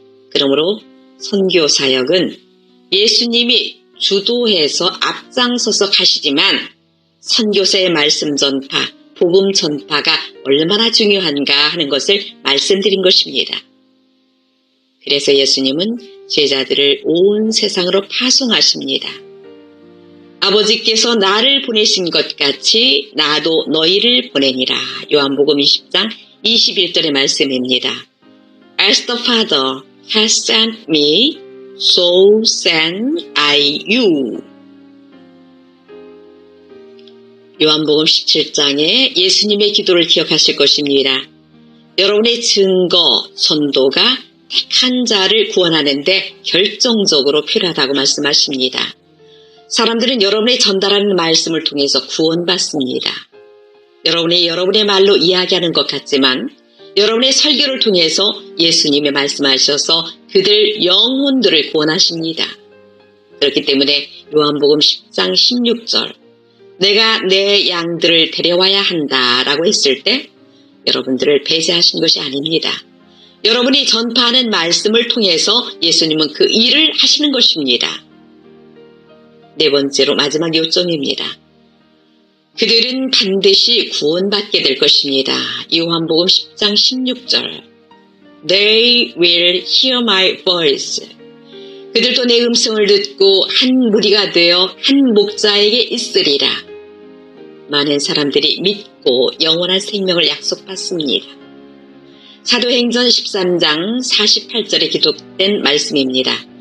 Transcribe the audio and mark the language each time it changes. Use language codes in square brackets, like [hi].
[ko] 그러므로 선교 사역은 예수님이 주도해서 앞장서서 가시지만 선교사의 말씀 전파, 복음 전파가 얼마나 중요한가 하는 것을 말씀드린 것입니다. 그래서 예수님은 제자들을 온 세상으로 파송하십니다. 아버지께서 나를 보내신 것 같이 나도 너희를 보내니라. 요한복음 20장 21절의 말씀입니다. [en] As the Father has sent me, so send I you. [ko] 요한복음 17장에 예수님의 기도를 기억하실 것입니다. 여러분의 증거, 선도가 택한 자를 구원하는데 결정적으로 필요하다고 말씀하십니다. 사람들은 여러분의 전달하는 말씀을 통해서 구원받습니다. 여러분의 말로 이야기하는 것 같지만 여러분의 설교를 통해서 예수님이 말씀하셔서 그들 영혼들을 구원하십니다. 그렇기 때문에 요한복음 10장 16절 내가 내 양들을 데려와야 한다라고 했을 때 여러분들을 배제하신 것이 아닙니다. 여러분이 전파하는 말씀을 통해서 예수님은 그 일을 하시는 것입니다. 네 번째로 마지막 요점입니다. 그들은 반드시 구원받게 될 것입니다. 요한복음 10장 16절 [en] They will hear my voice. [ko] 그들도 내 음성을 듣고 한 무리가 되어 한 목자에게 있으리라. 많은 사람들이 믿고 영원한 생명을 약속받습니다. 사도행전 13장 48절에 기록된 말씀입니다.